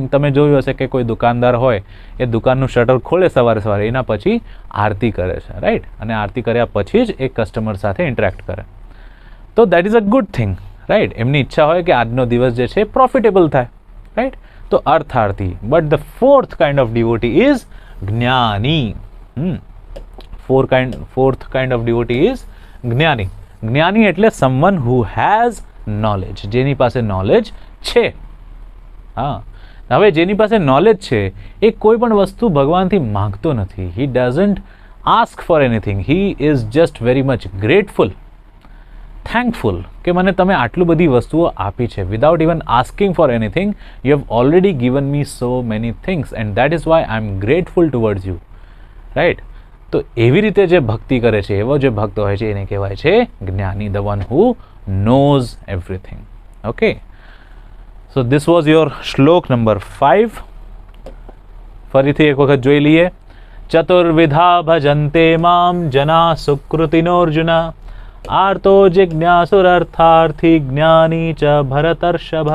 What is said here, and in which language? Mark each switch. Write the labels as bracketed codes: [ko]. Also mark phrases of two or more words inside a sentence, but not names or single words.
[gu] તમે જોયું હશે કે કોઈ દુકાનદાર હોય એ દુકાનનું શટર ખોલે સવારે સવારે, એના પછી આરતી કરે છે, રાઈટ. અને આરતી કર્યા પછી જ એ કસ્ટમર સાથે ઇન્ટરેક્ટ કરે. [en] તો that is a good thing, right. [gu] એમની ઈચ્છા હોય કે આજનો દિવસ જે છે પ્રોફિટેબલ થાય, રાઈટ. તો અર્થાર્થી. [en] but the fourth kind of devotee is જ્ઞાની. fourth kind of devotee is જ્ઞાની. [gu] જ્ઞાની એટલે [en] someone who has knowledge, [gu] જેની પાસે નોલેજ છે. હા, હવે જેની પાસે નોલેજ છે એ કોઈ પણ વસ્તુ ભગવાનથી માંગતો નથી. [en] he doesn't ask for anything. he is just very much grateful, thankful [gu] કે મને તમે આટલું બધી વસ્તુઓ આપી છે. [en] without even asking for anything, you have already given me so many things and that is why I am grateful towards you, right. [gu] તો એવી રીતે જે ભક્તિ કરે છે, એવો જે ભક્ત હોય છે એને કહેવાય છે જ્ઞાની. [en] the one who knows everything. okay, so this was your shlok number 5. [gu] ફરીથી એક વખત જોઈ લઈએ. [sa] ચતુર્વિધા ભજન્તે મામ જના સુકૃતિનોર્જુન આર્તો જિજ્ઞાસુરર્થાર્થી જ્ઞાની ચ ભરતર્ષભ.